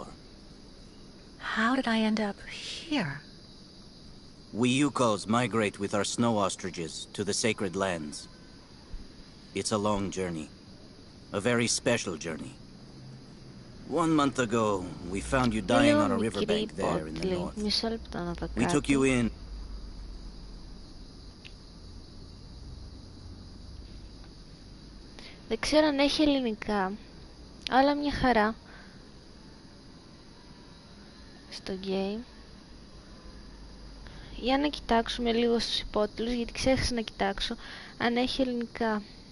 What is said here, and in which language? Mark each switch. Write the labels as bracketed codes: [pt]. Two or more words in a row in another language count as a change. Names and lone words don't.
[en] How did I end up here? We Yukols migrate with our snow ostriches to the sacred lands. It's a long journey. A very special journey. 1 month ago, we found you dying on a riverbank there in the north. [el] Μισό λεπτό να δω [en] We took [el] κάτι. [en] you in. [el] Δεν ξέρω αν έχει ελληνικά, αλλά μια χαρά στο game. Για να κοιτάξουμε λίγο στους υπότιτλους, γιατί ξέχασα να κοιτάξω αν έχει ελληνικά.